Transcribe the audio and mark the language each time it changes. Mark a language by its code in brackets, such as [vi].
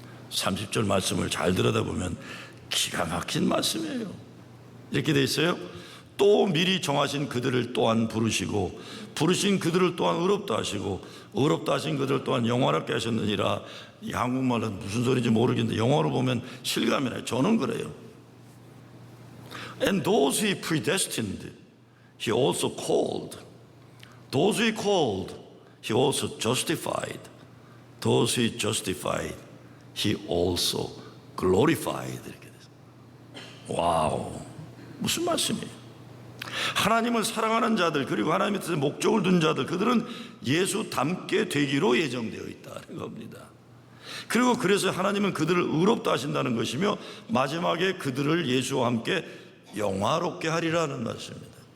[ko] 30절 말씀을 잘 들여다보면 기가 막힌 말씀이에요. 이렇게 돼 있어요. 또 미리 정하신 그들을 또한 부르시고 부르신 그들을 또한 의롭다 하시고 의롭다 하신 그들을 또한 영화롭게 하셨느니라. 이 한국말은 무슨 소리인지 모르겠는데 영어로 보면 실감이 나요. 저는 그래요. [en] And those he predestined, he also called. Those he called, he also justified. Those he justified, he also glorified. [ko] 이렇게 됐어요. 와우, 무슨 말씀이에요? 하나님을 사랑하는 자들 그리고 하나님의 뜻에 목적을 둔 자들 그들은 예수 닮게 되기로 예정되어 있다는 겁니다. 그리고 그래서 하나님은 그들을 의롭다 하신다는 것이며 마지막에 그들을 예수와 함께 영화롭게 하리라는 말씀입니다.